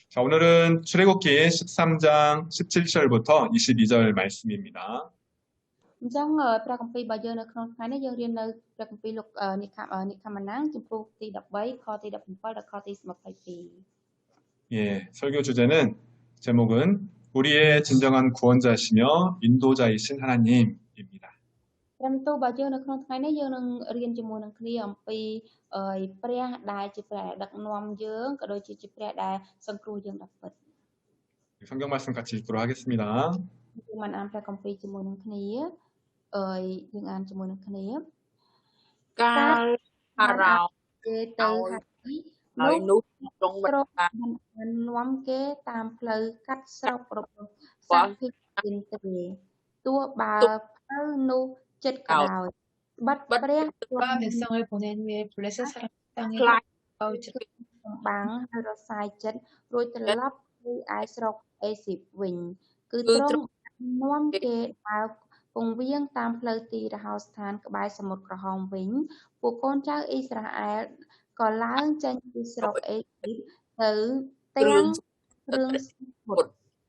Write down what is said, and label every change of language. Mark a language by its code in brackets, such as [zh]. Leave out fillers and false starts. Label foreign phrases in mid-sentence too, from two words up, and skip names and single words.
[ko] 자, 오늘은 출애굽기 13장 17절부터 22절 말씀입니다. [km] ព្រះគម្ពីររបស់យើងនៅក្នុងថ្ងៃនេះយើងរៀននៅព្រះគម្ពីរលោកនិខមណាំងជំពូកទី13ខទី17ដល់ខទី22 [ko] 예, 설교 주제는 제목은 우리의 진정한 구원자시며 인도자이신 하나님입니다. [km] ព្រះបន្ទូលរបស់យើងនៅក្នុងថ្ងៃនេះយើងនឹងរៀនជាមួយនឹងគ្នាអំពីព្រះដែលជាព្រះដឹកនាំយើងក៏ដូចជាព្រះដែលសង្គ្រោះយើងដល់ពិត [ko] 성경 말씀 같이 읽도록 하겠습니다. [km] យើងបានអានព្រះគម្ពីរជាមួយនឹងគ្នាយើងអានជាមួយនឹងគ្នា កាលអារោ គេទៅហើយនោះទ្រង់បាននាំគេតាមផ្លូវកាត់ស្រុករបស់សត្វភីលិនទេទោះបើផ្លូវនោះជិតក៏ដោយបាត់ព្រះ [ko] 백성을 보낸 후에 블레셋 사람 땅에 [km] បាំងហើយរសាយចិត្តរួចត្រឡប់ទៅឯស្រុកអេស៊ីបវិញគឺទ្រង់នាំគេដើរពងវៀងតាមផ្លូវទីរហោស្ថានក្បែរសមុទ្រក្រហមវិញពួកកូនចៅអ៊ីស្រាអែលក៏ឡើងចេញពីស្រុកអេស៊ីបទៅទាំងគ្រឿងសមុទ្រ